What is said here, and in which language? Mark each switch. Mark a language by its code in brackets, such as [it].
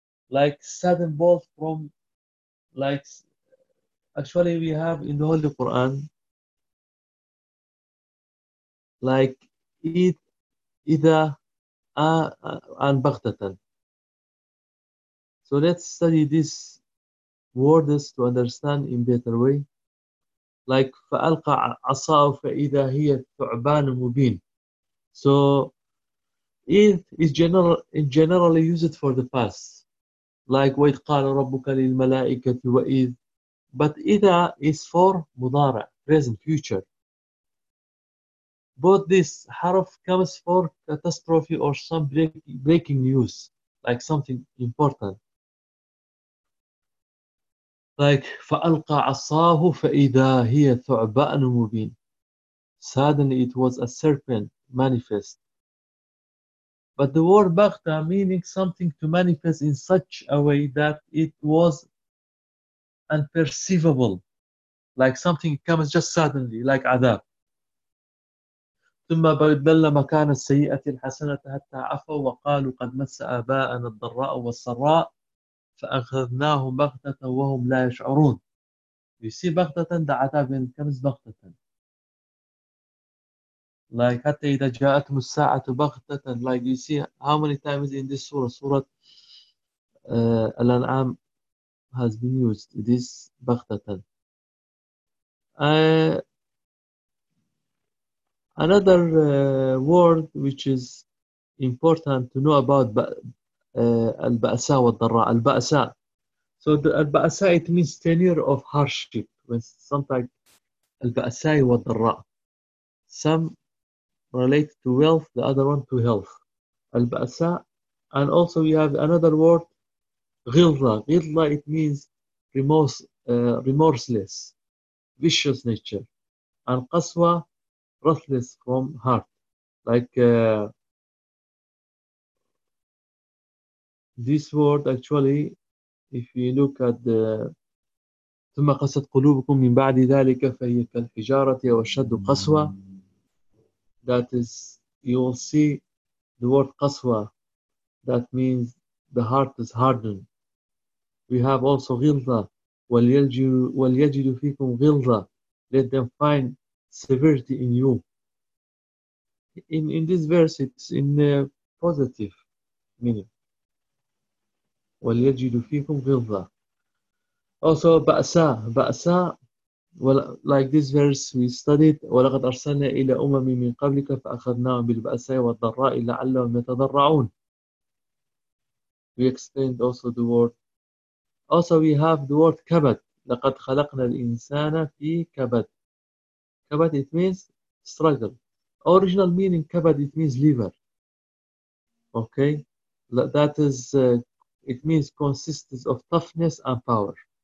[en] like sudden bolt from, like, actually we have in the Holy Quran, like ida and baghtatan. So let's study these words to understand in better way. [ar] Like faalqa asaw faida hiya thu'ban mubin. [en] So إذ is generally used for the past, like [ar] وَإِذْ قَالَ رَبُّكَ لِلْمَلَائِكَةِ [en] وَإِذْ But إِذَا is for مضارع, present, future. Both this حرف comes for catastrophe or some breaking news, like something important. [ar] Like فَأَلْقَى عَصَاهُ فَإِذَا هِيَ ثُعْبَأْنُ مُبِينَ [en] Suddenly it was a serpent manifest. But the word Baghta meaning something to manifest in such a way that it was unperceivable, like something comes just suddenly, like Adab. [ar] ثم بدل مكان السيئة الحسنة حتى عفوا وقالوا قد مس آباءنا الضراء والسراء فأخذناهم بغتة وهم لا يشعرون. [en] You see Baghta, the Adab comes Baghta. Like [ar] حتى إذا جاءتهم الساعة بغتة [en] like you see how many times in this surah surah Al-An'am has been used this بغتة another word which is important to know about البأساء والضراء البأساء so the البأساء it means tenure of hardship when sometimes البأساء والضراء some Related to wealth, the other one to health. Al-Ba'asa. And also we have another word, Ghilla. Ghilla, it means remorseless, vicious nature. And Qaswa, ruthless from heart. Like this word, actually, if you look at the [ar] ثم قست قلوبكم من بعد ذلك فهي كالحجاره او اشد قسوه. [en] That is, you will see the word قسوه, that means the heart is hardened. We have also [ar] غلظه, وليجدوا فيكم غلظه. [en] Let them find severity in you. In this verse, it's in a positive meaning. [ar] وَلْيَجِدُ فِيكُمْ غِلْظَةً. Also, بَأْسَى, [en] like this verse we studied, [ar] وَلَقَدْ أَرْسَلْنَا إِلَىٰ أُمَمٍ مِّن قَبْلِكَ فَأَخَذْنَاهُمْ بِالْبَأْسَى وَالضَّرَّاءِ لَعَلَّهُمْ يَتَضَرَّعُونَ. [en] We explained also the word. Also, we have the word كَبَد. [ar] لَقَدْ خَلَقْنَا الْإِنسَانَ فِي كَبَد. [en] كَبَد, it means struggle. Original meaning kabad, it means liver. Okay, that is it means consists of toughness and power.